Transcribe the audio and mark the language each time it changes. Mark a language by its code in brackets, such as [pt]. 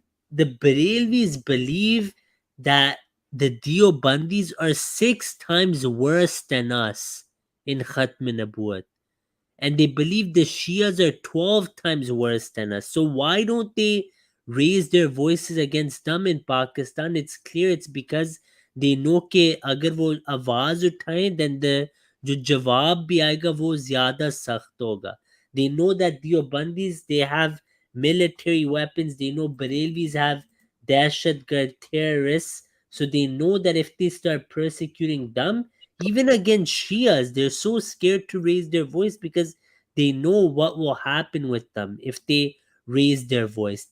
[en] The Barelvis believe that the Deobandis are 6 times worse than us in Khatme Nabuwat, and they believe the Shias are 12 times worse than us. So why don't they raise their voices against them in Pakistan? It's clear it's because they know [hi] कि अगर वो आवाज उठाएं, [en] then the [hi] जो जवाब भी आएगा वो ज़्यादा सख्त होगा. [en] They know that Deobandis, they have military weapons. They know Barelvis have dahshatgard terrorists. So they know that if they start persecuting them, even against Shias, they're so scared to raise their voice because they know what will happen with them if they raise their voice.